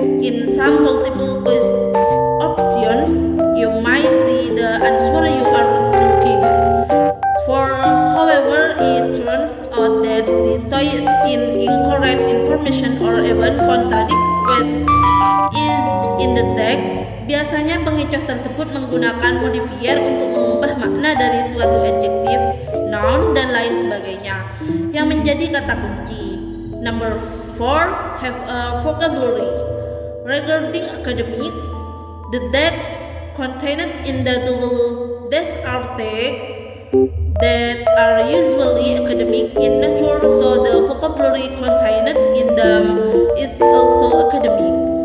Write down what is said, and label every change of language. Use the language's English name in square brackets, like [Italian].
[English] In some multiple choice options, you might see the answer you are looking for. However, it turns out that the choice in incorrect information or even contradicts what is in the text. [Indonesian] Biasanya pengecoh tersebut menggunakan modifier untuk mengubah makna dari suatu adjektif, noun, dan lain sebagainya yang menjadi kata kunci. [English] Number 4, have a vocabulary. Regarding academics, the texts contained in the TOEFL test are texts that are usually academic in nature, so the vocabulary contained in them is also academic.